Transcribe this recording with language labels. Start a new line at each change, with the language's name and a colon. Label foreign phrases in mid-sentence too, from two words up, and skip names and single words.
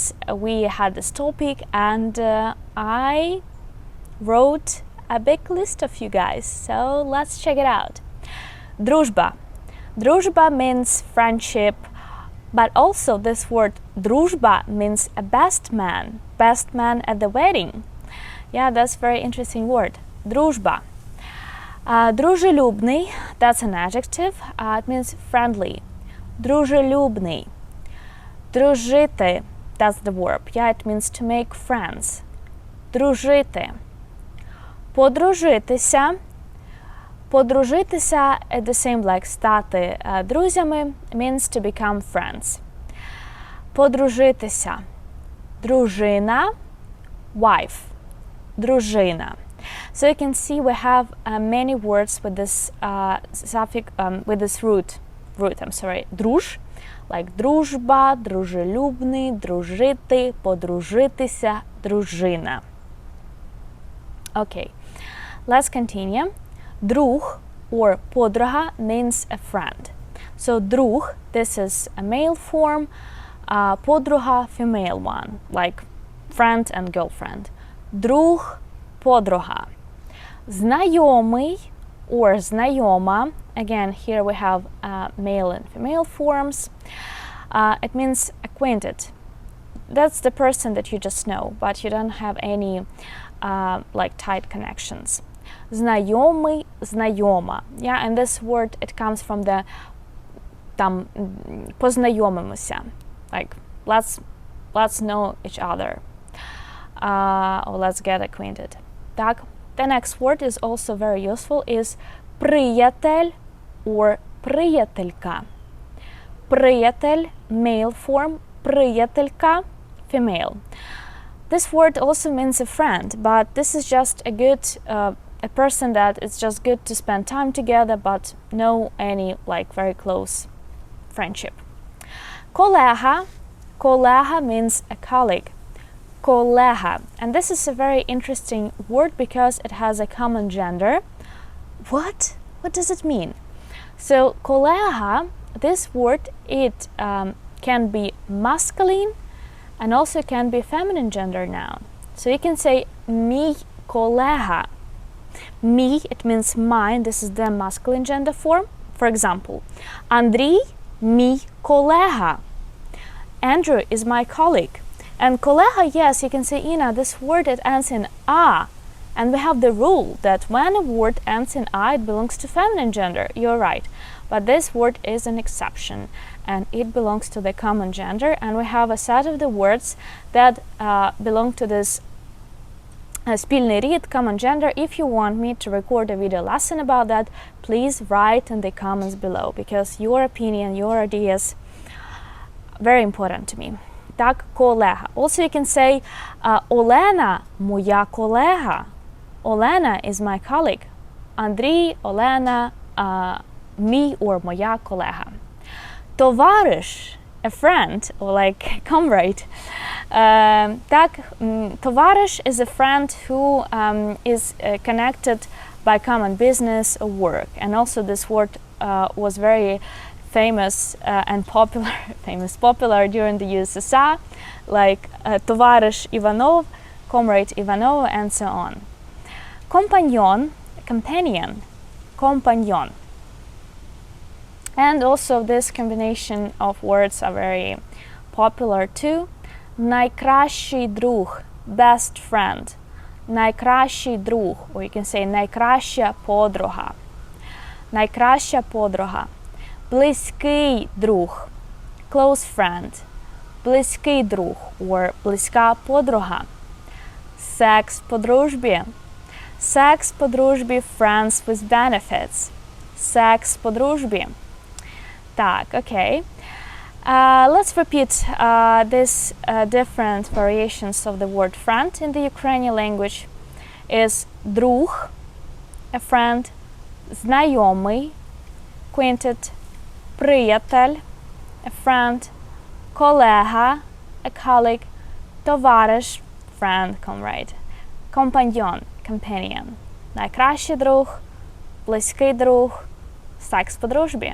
English: We had this topic and I wrote a big list of you guys. So let's check it out. Дружба. Дружба means friendship, but also this word дружба means a best man at the wedding. Yeah, that's a very interesting word.
Ukrainian: Дружба. Дружелюбний,
English: that's an adjective. It means friendly.
Ukrainian: Дружелюбний. Дружити,
English: that's the verb. Yeah, it means to make friends.
Ukrainian: Дружити. Подружитися. Подружитися,
English: at the same like
Ukrainian: стати друзями,
English: means to become friends.
Ukrainian: Подружитися. Дружина, wife. Дружина.
English: So you can see we have many words with this suffix, with this root.
Ukrainian: Друж, like дружба, дружелюбний, дружити, подружитися, дружина.
English: Okay, let's continue. Друг or подруга means a friend. So друг, this is a male form, подруга, female one, like friend and girlfriend.
Ukrainian: Друг, подруга. Знайомий or знайома,
English: again here we have male and female forms. It means acquainted. That's the person that you just know, but you don't have any like tight connections.
Ukrainian: Знайомий, знайома.
English: Yeah, and this word, it comes from the
Ukrainian: там познайомимося.
English: Like let's know each other. Or let's get acquainted. Так. The next word is also very useful, is приятель or приятелька.
Ukrainian: Приятель,
English: male form, приятелька, female. This word also means a friend, but this is just a good a person that it's just good to spend time together, but no any like very close friendship. Колега. Колега means a colleague.
Ukrainian: Колега.
English: And this is a very interesting word because it has a common gender. What? What does it mean? So колега, this word, it can be masculine and also can be feminine gender noun. So you can say
Ukrainian: мій колега.
English: Me, it means mine. This is the masculine gender form. For example,
Ukrainian: Андрій мій колега.
English: Andrew is my colleague. And колега, yes, you can say, Ina, this word, it ends in a. And we have the rule that when a word ends in a, it belongs to feminine gender. You're right. But this word is an exception. And it belongs to the common gender. And we have a set of the words that belong to this
Ukrainian: спільний рід,
English: common gender. If you want me to record a video lesson about that, please write in the comments below, because your opinion, your ideas, very important to me.
Ukrainian: Так, колега.
English: Also you can say Олена,
Ukrainian: моя колега.
English: Олена is my colleague.
Ukrainian: Андрій, Олена, мій or моя колега. Товариш,
English: a friend or like comrade. Так, товариш is a friend who is connected by common business or work. And also this word was very famous and popular during the USSR, like товариш Ivanov, comrade Ivanov, and so on.
Ukrainian: Компаньон, companion, компаньон.
English: And also this combination of words are very popular too.
Ukrainian: Найкращий друг,
English: best friend.
Ukrainian: Найкращий друг,
English: or you can say
Ukrainian: найкраща подруга. Найкраща подруга. Близький друг,
English: close friend.
Ukrainian: близький друг or близька подруга. Секс по дружбі. Секс по дружбі,
English: friends with benefits.
Ukrainian: Секс по дружбі. Так,
English: okay. Let's repeat these different variations of the word friend in the Ukrainian language. Is друг, a friend, знайомий, acquainted, приятель, a friend, колега, a colleague, товариш, friend, comrade, компаньйон, companion,
Ukrainian: найкращий друг, близький друг, секс по дружбі.